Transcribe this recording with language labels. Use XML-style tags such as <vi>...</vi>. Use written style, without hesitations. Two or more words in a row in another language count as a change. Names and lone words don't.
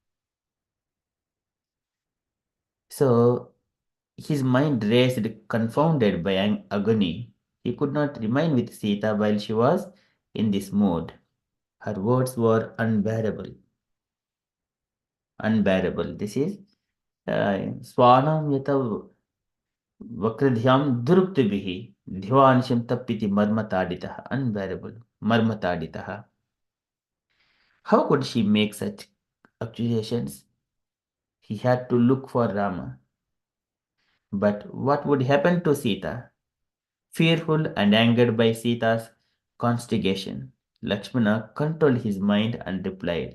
<en>So his mind raced, confounded by agony. He could not remain with Sita while she was in this mood. Her words were unbearable. Unbearable. This is</en> <sa>Swanam yata Vakradhyam Duruptibihi Dhivansham Tapiti Marmataditaha.</sa> <en>Unbearable.</en> <sa>Marmataditaha.</sa> <en>How could she make such accusations? He had to look for Rama. But what would happen to Sita? Fearful and angered by Sita's constigation, Lakshmana controlled his mind and replied.</en>